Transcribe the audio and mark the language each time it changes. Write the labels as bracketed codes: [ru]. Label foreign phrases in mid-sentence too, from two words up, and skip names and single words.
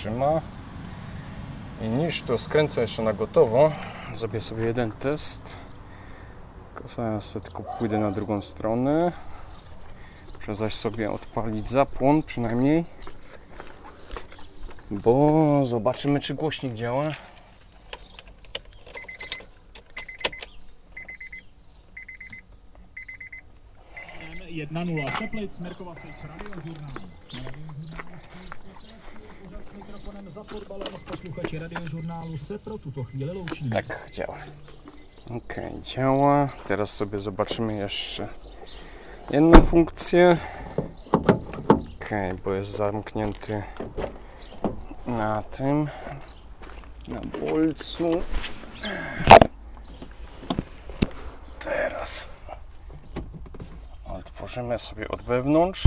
[pl] I niż to skręca jeszcze na gotowo, zrobię sobie jeden test. Zaraz tylko pójdę na drugą stronę. Muszę zaś sobie odpalić zapłon przynajmniej. Bo zobaczymy, czy głośnik działa. [cs] Teplic, Mirkova Sejk, Radiožurnál. Pořád s mikrofonem Za fotbalem z posluchači Radiožurnálu se pro tuto chvíli loučíme. [pl] Tak, działa. Ok, działa. Teraz sobie zobaczymy jeszcze jedną funkcję. Ok, bo jest zamknięty na tym, na bolcu. Teraz otworzymy sobie od wewnątrz.